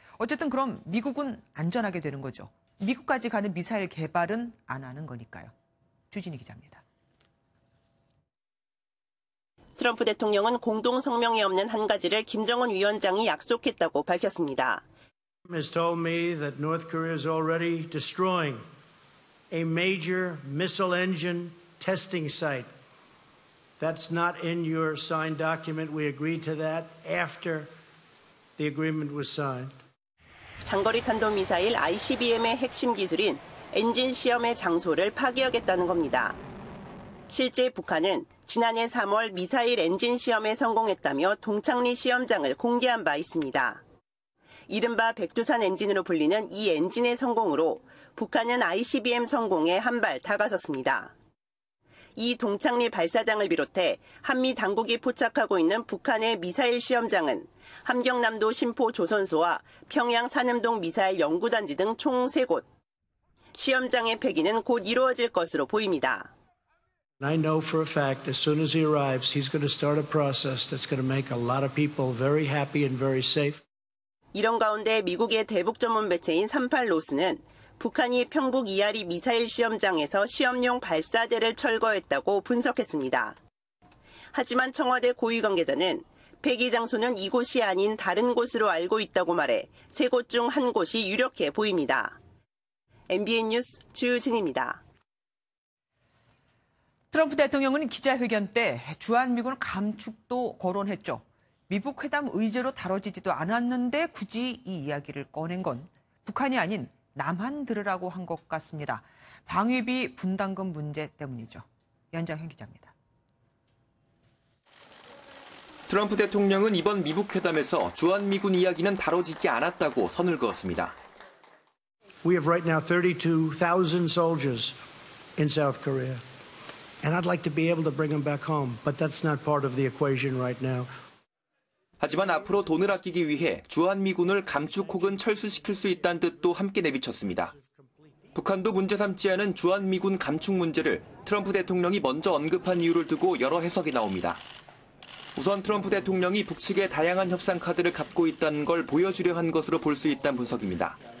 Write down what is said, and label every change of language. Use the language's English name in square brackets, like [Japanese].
[Korean] 어쨌든 그럼 미국은 안전하게 되는 거죠. 미국까지 가는 미사일 개발은 안 하는 거니까요. 주진희 기자입니다. 트럼프 대통령은 공동 성명에 없는 한 가지를 김정은 위원장이 약속했다고 밝혔습니다. [English] has told me that North Korea is already destroying a major missile engine testing site. That's not in your signed document. We agreed to that after the agreement was signed. [Korean] 장거리 탄도미사일 ICBM의 핵심 기술인 엔진 시험의 장소를 파기하겠다는 겁니다. 실제 북한은 지난해 3월 미사일 엔진 시험에 성공했다며 동창리 시험장을 공개한 바 있습니다. 이른바 백두산 엔진으로 불리는 이 엔진의 성공으로 북한은 ICBM 성공에 한 발 다가섰습니다. 이 동창리 발사장을 비롯해 한미 당국이 포착하고 있는 북한의 미사일 시험장은 함경남도 신포 조선소와 평양 산음동 미사일 연구단지 등 총 3곳. 시험장의 폐기는 곧 이루어질 것으로 보입니다. [English] I know for a fact as soon as he arrives, he's going to start a process that's going to make a lot of people very happy and very safe. [Korean] 이런 가운데 미국의 대북 전문 매체인 38노스는 북한이 평북 이아리 미사일 시험장에서 시험용 발사대를 철거했다고 분석했습니다. 하지만 청와대 고위 관계자는 폐기 장소는 이곳이 아닌 다른 곳으로 알고 있다고 말해 3곳 중 한 곳이 유력해 보입니다. MBN 뉴스 주진입니다. 트럼프 대통령은 기자회견 때 주한미군 감축도 거론했죠. 미북 회담 의제로 다뤄지지도 않았는데 굳이 이 이야기를 꺼낸 건 북한이 아닌 남한 들으라고 한 것 같습니다. 방위비 분담금 문제 때문이죠. 연장현 기자입니다. 트럼프 대통령은 이번 미북 회담에서 주한미군 이야기는 다뤄지지 않았다고 선을 그었습니다. [English] We have right now 32,000 soldiers in South Korea. And I'd like to be able to bring them back home, but that's not part of the equation right now. [Korean] 하지만 앞으로 돈을 아끼기 위해 주한미군을 감축 혹은 철수시킬 수 있다는 뜻도 함께 내비쳤습니다. 북한도 문제 삼지 않은 주한미군 감축 문제를 트럼프 대통령이 먼저 언급한 이유를 두고 여러 해석이 나옵니다. 우선 트럼프 대통령이 북측의 다양한 협상 카드를 갖고 있다는 걸 보여주려 한 것으로 볼 수 있다는 분석입니다.